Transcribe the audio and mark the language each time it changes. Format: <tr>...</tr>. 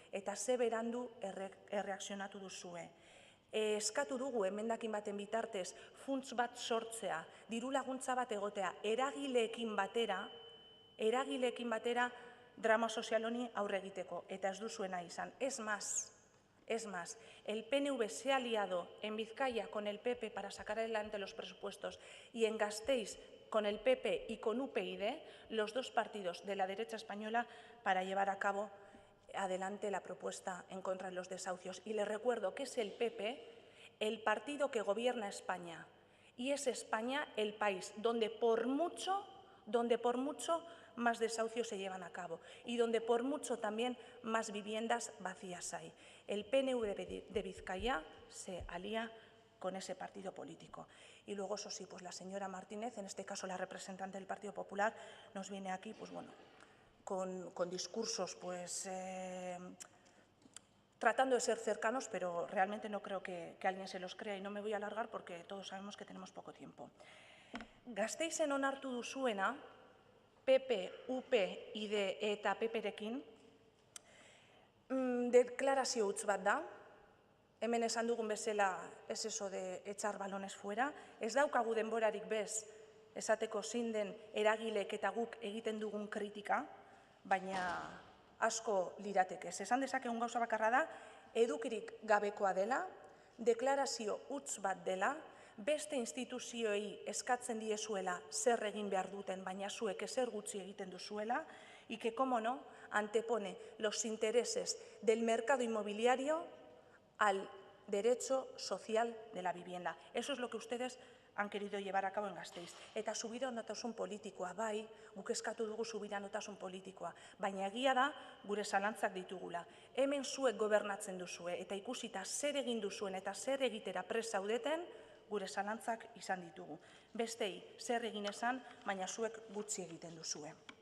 <eu>Eta ze berandu erreakzionatu duzue. Eskatu dugu emendakin baten bitartez funts bat sortzea, diru laguntza bat egotea, eragileekin batera drama sozial honi aurre egiteko, eta ez duzuena izan.</eu> <es>Es más, el PNV se ha aliado en Vizcaya con el PP para sacar adelante los presupuestos y en Gasteiz con el PP y con UPyD, los dos partidos de la derecha española, para llevar a cabo adelante la propuesta en contra de los desahucios. Y les recuerdo que es el PP el partido que gobierna España y es España el país donde por mucho más desahucios se llevan a cabo y donde por mucho también más viviendas vacías hay. El PNV de Vizcaya se alía con ese partido político. Y luego, eso sí, pues la señora Martínez, en este caso la representante del Partido Popular, nos viene aquí, pues bueno, con discursos, pues tratando de ser cercanos, pero realmente no creo que alguien se los crea y no me voy a alargar porque todos sabemos que tenemos poco tiempo.</es> <eu>Gasteizen onartu duzuena, PP, UPyD eta PPrekin, deklarazio huts bat da. Hemen esan dugun bezala, ez</eu> <es>eso de echar balones fuera.</es> <eu>Ez daukagu denborarik bez, esateko zein den eragilek eta guk egiten dugun kritika, baina asko lirateke. Esan dezakegun gauza bakarra da, edukirik gabekoa dela, deklarazio huts bat dela, beste instituzioei eskatzen diezuela zer egin behar duten, baina zuek ezer gutxi egiten duzuela,</eu> <es>y que, como no, antepone los intereses del mercado inmobiliario al derecho social de la vivienda. Eso es lo que ustedes han querido llevar a cabo en Gasteiz.</es> <eu>Eta subiranotasun politikoa, bai, guk eskatu dugu subiranotasun politikoa, baina egia da gure zalantzak ditugula. Hemen zuek gobernatzen duzue eta ikusita zer egin duzuen eta zer egitera prest zaudeten, gure zalantzak izan ditugu. Bestei, zer egin esan, baina zuek gutxi egiten duzue.</eu>